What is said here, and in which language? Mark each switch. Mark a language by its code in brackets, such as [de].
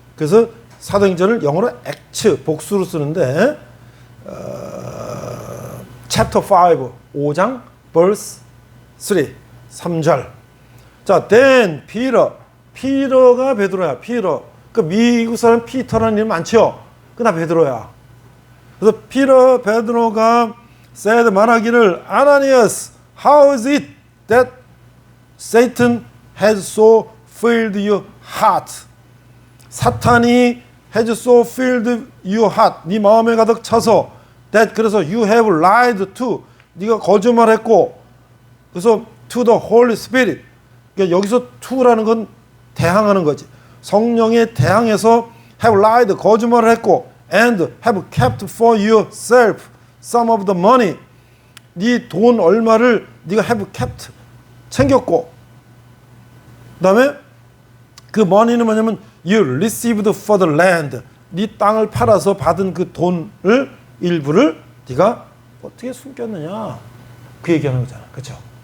[ko] 그래서 사도행전을 영어로 액츠, 복수로 쓰는데 chapter 5, 5장 verse 3, 3절. 자, then 피터가 베드로야. 피터. 그 미국 사람 피터라는 이름 많죠? 그나 베드로야. 그래서 베드로가 [en] said, [ko] 말하기를, [en] Ananias, how is it that Satan has so filled your heart? 사탄이 has so filled your heart. [ko] 네 마음에 가득 차서 that, 그래서 [en] you have lied to, [ko] 네가 거짓말했고, 그래서 [en] to the Holy Spirit. [ko] 그러니까 여기서 to라는 건 대항하는 거지. 성령에 대항해서 [en] have lied, [ko] 거짓말을 했고, [en] and have kept for yourself some of the money. [ko] 네 돈 얼마를 네가 [en] have kept, [ko] 챙겼고, 그 다음에 그 money는 뭐냐면 [en] you received for the land. [ko] 네 땅을 팔아서 받은 그 돈을 일부를 네가 어떻게 숨겼느냐, 그 얘기하는 거잖아. 그렇죠?